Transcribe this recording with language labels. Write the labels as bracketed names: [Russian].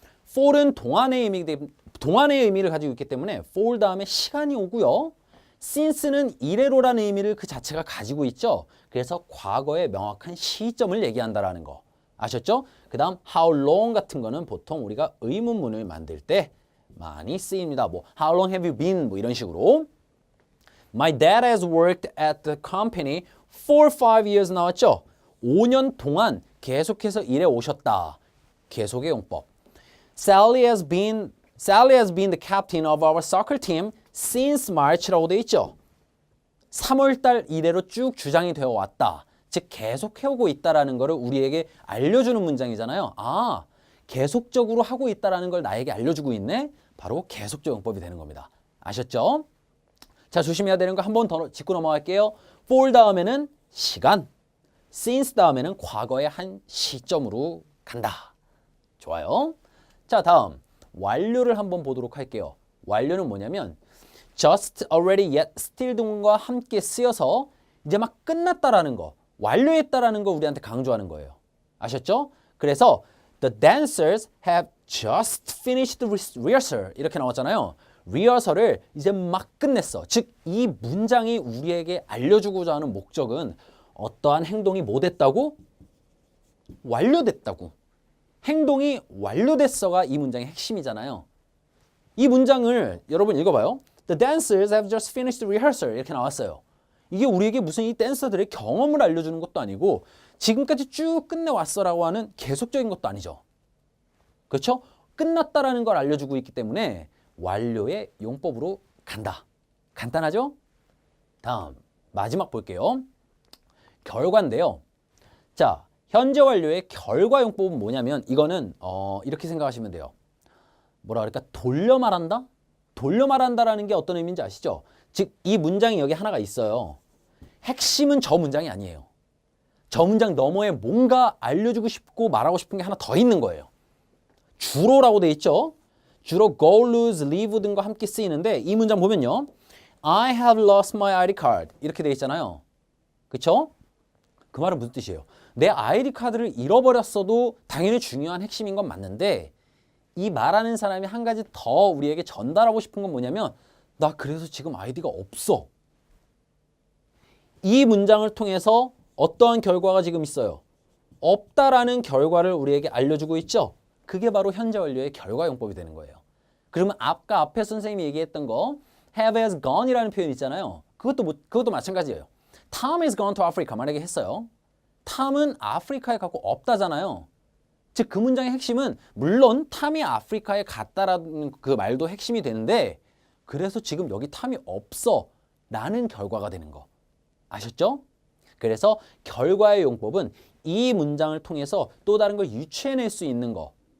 [Korean] for은 동안의 의미를 가지고 있기 때문에 for 다음에 시간이 오고요. since는 이래로라는 의미를 그 자체가 가지고 있죠. 그래서 과거의 명확한 시점을 얘기한다라는 거. 아셨죠? 그 다음 how long 같은 거는 보통 우리가 의문문을 만들 때 많이 쓰입니다. [English] 뭐 how long have you been? [Korean] 뭐 이런 식으로. [English] My dad has worked at the company for 5 years [Korean] 나왔죠? 5년 동안 계속해서 일해 오셨다. 계속의 용법. [English] Sally has been the captain of our soccer team since March [Korean] 라고 돼 있죠? 3월달 이래로 쭉 주장이 되어 왔다. 즉 계속 해오고 있다라는 것을 우리에게 알려주는 문장이잖아요. 아, 계속적으로 하고 있다라는 걸 나에게 알려주고 있네. 바로 계속적 용법이 되는 겁니다. 아셨죠? 자, 조심해야 되는 거 한 번 더 짚고 넘어갈게요. for 다음에는 시간, since 다음에는 과거의 한 시점으로 간다. 좋아요. 자, 다음 완료를 한번 보도록 할게요. 완료는 뭐냐면 just, already, yet, still 등과 함께 쓰여서 이제 막 끝났다라는 거, 완료했다라는 거 우리한테 강조하는 거예요. 아셨죠? 그래서 [English] the dancers have just finished rehearsal [Korean] 이렇게 나왔잖아요. 리허설을 이제 막 끝냈어. 즉 이 문장이 우리에게 알려주고자 하는 목적은 어떠한 행동이 뭐 됐다고? 완료됐다고. 행동이 완료됐어가 이 문장의 핵심이잖아요. 이 문장을 여러분 읽어봐요. [English] The dancers have just finished rehearsal [Korean] 이렇게 나왔어요. 이게 우리에게 무슨 이 댄서들의 경험을 알려주는 것도 아니고 지금까지 쭉 끝내왔어라고 하는 계속적인 것도 아니죠. 그렇죠? 끝났다라는 걸 알려주고 있기 때문에 완료의 용법으로 간다. 간단하죠? 다음 마지막 볼게요. 결과인데요. 자, 현재 완료의 결과 용법은 뭐냐면 이거는 이렇게 생각하시면 돼요. 뭐라 그럴까? 돌려 말한다? 돌려 말한다라는 게 어떤 의미인지 아시죠? 즉, 이 문장이 여기 하나가 있어요. 핵심은 저 문장이 아니에요. 저 문장 너머에 뭔가 알려주고 싶고 말하고 싶은 게 하나 더 있는 거예요. 주로라고 돼 있죠? 주로 go, lose, leave 등과 함께 쓰이는데 이 문장 보면요. [English] I have lost my ID card [Korean] 이렇게 돼 있잖아요. 그쵸? 그 말은 무슨 뜻이에요? 내 ID 카드를 잃어버렸어도 당연히 중요한 핵심인 건 맞는데 이 말하는 사람이 한 가지 더 우리에게 전달하고 싶은 건 뭐냐면 나 그래서 지금 아이디가 없어. 이 문장을 통해서 어떠한 결과가 지금 있어요? 없다라는 결과를 우리에게 알려주고 있죠? 그게 바로 현재 완료의 결과용법이 되는 거예요. 그러면 아까 앞에 선생님이 얘기했던 거 have has gone 이라는 표현 있잖아요. 그것도 마찬가지예요. [English] Tom has gone to Africa [Korean] 만약에 했어요. 탐은 아프리카에 가고 없다잖아요. 즉 그 문장의 핵심은 물론 탐이 아프리카에 갔다라는 그 말도 핵심이 되는데 그래서 지금 여기 탐이 없어 라는 결과가 되는 거. 아셨죠? 그래서 결과의 용법은 이 문장을 통해서 또 다른 걸 유추해낼 수 있는 거.